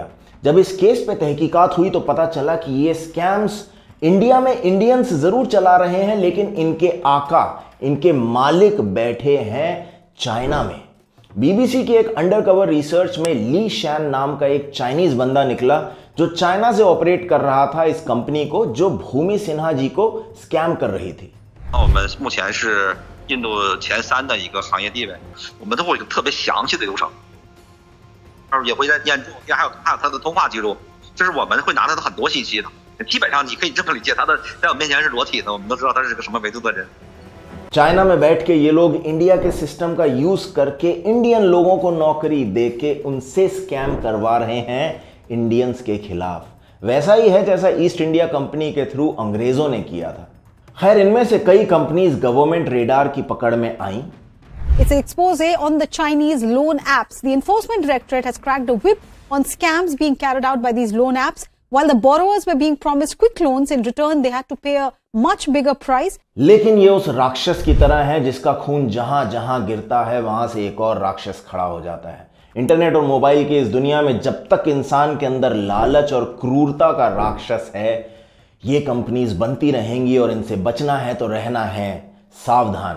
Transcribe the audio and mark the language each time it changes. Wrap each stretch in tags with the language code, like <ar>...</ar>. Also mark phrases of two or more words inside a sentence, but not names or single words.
<hi>जब इस केस पे तहकीकात हुई तो पता चला कि ये स्कैम्स इंडिया में इंडियंस ज़रूर चला रहे हैं, लेकिन इनके आका, इनके मालिक बैठे हैं चाइना में। बीबीसी की एक</hi> <en>undercover research</en> <hi>में ली शैन नाम का एक चाइनीज बंदा निकला, जो चाइना से ऑपरेट कर रहा था इस कंपनी को, जो भूमि सिन्हा जी को स्कैम कर रही थी।</hi> <zh>我们目前是印度前3的一个行业地位，我们都会有特别详细的流程，也会在验证，还有它的通话记录，就是我们会拿它的很多信息的。基本上你可以这么理解，它的在我面前是裸体的，我们都知道他是个什么维度的人。</zh> <hi>चाइना में बैठ के ये लोग इंडिया के सिस्टम का यूज करके इंडियन लोगों को नौकरी देके उनसे स्कैम करवा रहे हैं इंडियंस के खिलाफ। वैसा ही है जैसा ईस्ट इंडिया कंपनी के थ्रू अंग्रेजों ने किया था। खैर, इनमें से कई कंपनीज</hi> <en>government radar</en> <hi>की पकड़ में आईं।</hi> <en>It's an expose on the Chinese loan apps. The Enforcement Directorate has cracked a whip on scams being carried out by these loan apps. While the borrowers were being promised quick loans, in return they had to pay a much bigger price.</en> <hi>लेकिन ये उस राक्षस की तरह है जिसका खून जहां जहां गिरता है वहां से एक और राक्षस खड़ा हो जाता है। इंटरनेट और मोबाइल की इस दुनिया में जब तक इंसान के अंदर लालच और क्रूरता का राक्षस है, ये कंपनीज बनती रहेंगी और इनसे बचना है तो रहना है सावधान।</hi>